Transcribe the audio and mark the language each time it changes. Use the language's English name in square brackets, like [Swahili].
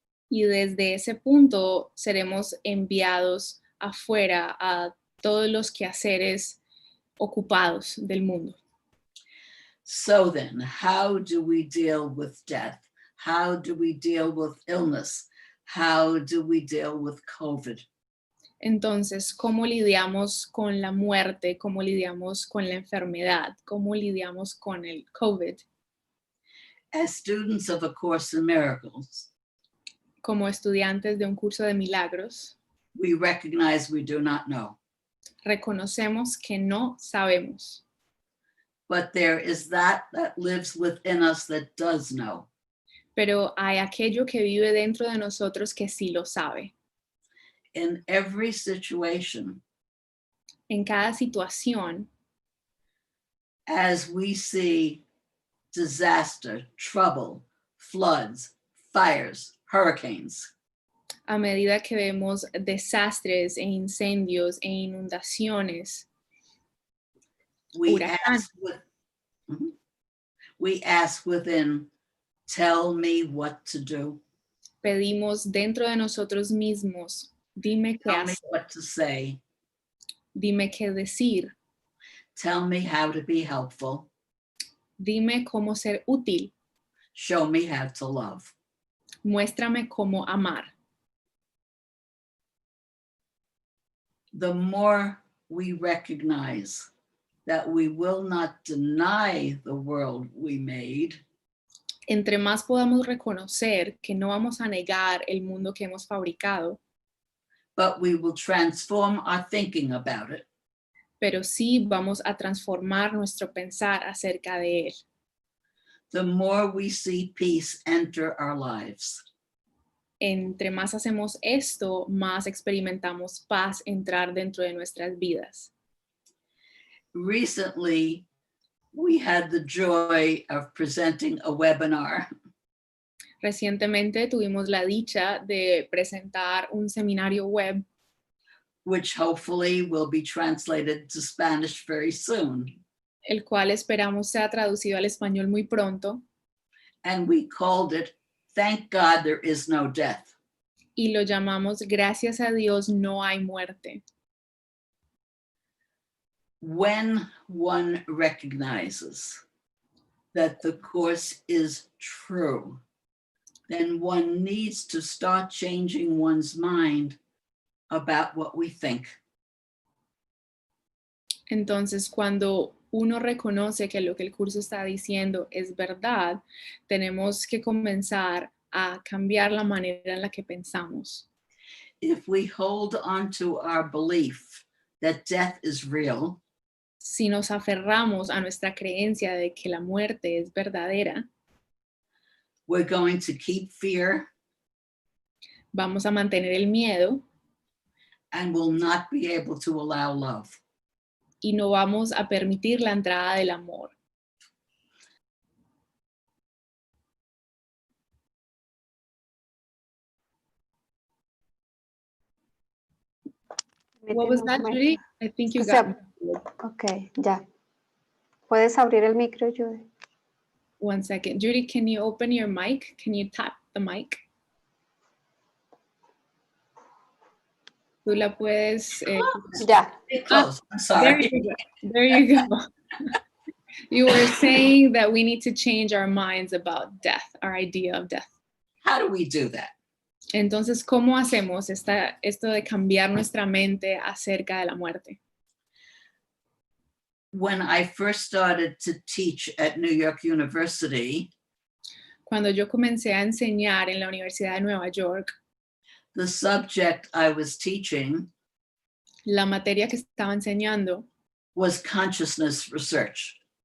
[Spanish] Y desde ese punto seremos enviados afuera a todos los quehaceres ocupados del mundo. [English] So then, how do we deal with death? How do we deal with illness? How do we deal with COVID? [Spanish] Entonces, ¿cómo lidiamos con la muerte? ¿Cómo lidiamos con la enfermedad? ¿Cómo lidiamos con el COVID? [English] As students of A Course in Miracles, [Spanish] Como estudiantes de un curso de milagros, [English] we recognize we do not know, [Spanish] reconocemos que no sabemos, [English] but there is that lives within us that does know. [Spanish] pero hay aquello que vive dentro de nosotros que sí lo sabe. [English] In every situation, [Spanish] En cada situación, [English] as we see disaster, trouble, floods, fires, hurricanes, [Spanish] a medida que vemos desastres e incendios e inundaciones, [English] we [Spanish] Huracán. [English] ask within, tell me what to do, [Spanish] pedimos dentro de nosotros mismos, dime qué [English] tell me [Spanish] hacer, [English] what to say, [Spanish] dime qué decir, [English] tell me how to be helpful, [Spanish] dime cómo ser útil, [English] show me how to love. [Spanish] muéstrame cómo amar. [English] The more we recognize that we will not deny the world we made, [Spanish] Entre más podamos reconocer que no vamos a negar el mundo que hemos fabricado, [English] but we will transform our thinking about it, [Spanish] pero sí vamos a transformar nuestro pensar acerca de él. [English] the more we see peace enter our lives. [Spanish] Entre más hacemos esto, más experimentamos paz entrar dentro de nuestras vidas. [English] Recently, we had the joy of presenting a webinar [Spanish] Recientemente tuvimos la dicha de presentar un seminario web, [English] which hopefully will be translated to Spanish very soon. [Spanish] el cual esperamos sea traducido al español muy pronto, [English] And we called it, Thank God There Is No Death. [Spanish] y lo llamamos Gracias a Dios no hay muerte. [English] When one recognizes that the Course is true, then one needs to start changing one's mind about what we think. [Spanish] Entonces, cuando uno reconoce que lo que el curso está diciendo es verdad, tenemos que comenzar a cambiar la manera en la que pensamos. [English] If we hold on to our belief that death is real, [Spanish] Si nos aferramos a nuestra creencia de que la muerte es verdadera, [English] we're going to keep fear [Spanish] vamos a mantener el miedo [English] and will not be able to allow love. [Spanish] y no vamos a permitir la entrada del amor. [English] What was that, Judy? I think you [Spanish] O sea, [English] got it. [Spanish] ok, ya. ¿Puedes abrir el micro, Judy? [English] 1 second. Judy, can you open your mic? Can you tap the mic? [Spanish] Tú la puedes... Ya. [English] Get close. I'm there sorry. you go. There you go. You were saying that we need to change our minds about death, our idea of death. How do we do that? [Spanish] Entonces, ¿cómo hacemos esto de cambiar nuestra mente acerca de la muerte? [English] When I first started to teach at New York University, [Spanish] Cuando yo comencé a enseñar en la Universidad de Nueva York, [English] the subject I was teaching [Spanish] la materia que estaba enseñando [English] was consciousness research,